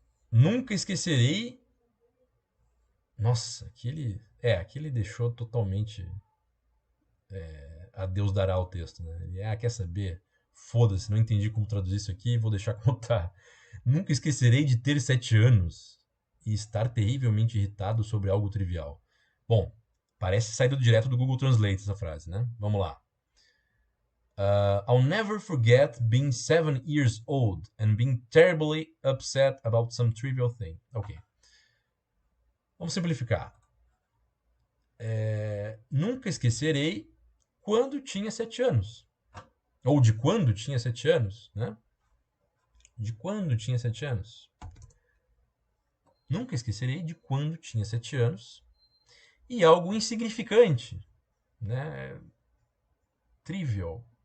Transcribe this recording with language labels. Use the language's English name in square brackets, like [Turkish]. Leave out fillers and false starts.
[Portuguese] Nunca esquecerei. Nossa, aqui ele deixou totalmente a Deus dará o texto. Né? Ele, quer saber? Foda-se, não entendi como traduzir isso aqui, vou deixar como tá. Nunca esquecerei de ter 7 anos e estar terrivelmente irritado sobre algo trivial. Bom, parece saído direto do Google Translate essa frase, né? Vamos lá. [English] I'll never forget being 7 years old and being terribly upset about some trivial thing. [Portuguese] Ok. Vamos simplificar. Nunca esquecerei quando tinha 7 anos. Ou de quando tinha 7 anos, né? De quando tinha 7 anos. Nunca esquecerei de quando tinha 7 anos. E algo insignificante, né? Trivial.